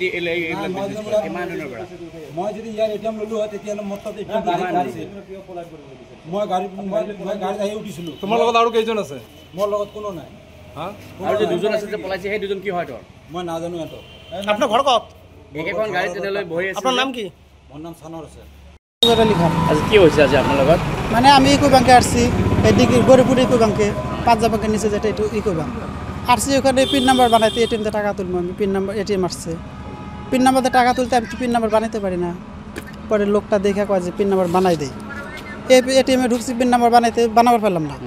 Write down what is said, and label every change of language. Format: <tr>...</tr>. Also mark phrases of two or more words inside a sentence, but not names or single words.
<as>মই যদি ইয়াৰ ATM ল'লোঁ হয় তেতিয়াহ'লে মোৰ তাত মই গাড়ীত আহি উঠিছিলোঁ। তোমাৰ লগত আৰু কেইজন আছে? মোৰ লগত কোনো নাই। আৰু যে দুজন আছে যে পলাইছে সেই দুজন কি হয় তোৰ? মই নাজানো সিহঁতক। আপোনাৰ ঘৰ ক'ত? একেখন গাড়ী তেনেলৈ বহি আছে। আপোনাৰ নাম কি? মোৰ নাম চানৰ আছে। আজি কি হৈছে আজি আপোনাৰ লগত?</as> <bn>মানে আমি ইকো ব্যাংকে আসছি, এদিকে গরিপুর ইকো ব্যাংকে, পাঞ্জাব ব্যাংকের নিচে যেটা এটা ইকো ব্যাংক আসছি। ওখানে পিন নাম্বার বানাইতে ATM টাকা তুলবো আমি, পিন নাম্বার ATM আসছে, পিন নাম্বারে টাকা তুলতে আমি পিন নাম্বার বানাইতে পারি না। পরে লোকটা দেখে কয় যে পিন নাম্বার বানাই দেয়। ATM ঢুকছি, পিন নাম্বার বানাবার পারলাম না।</bn>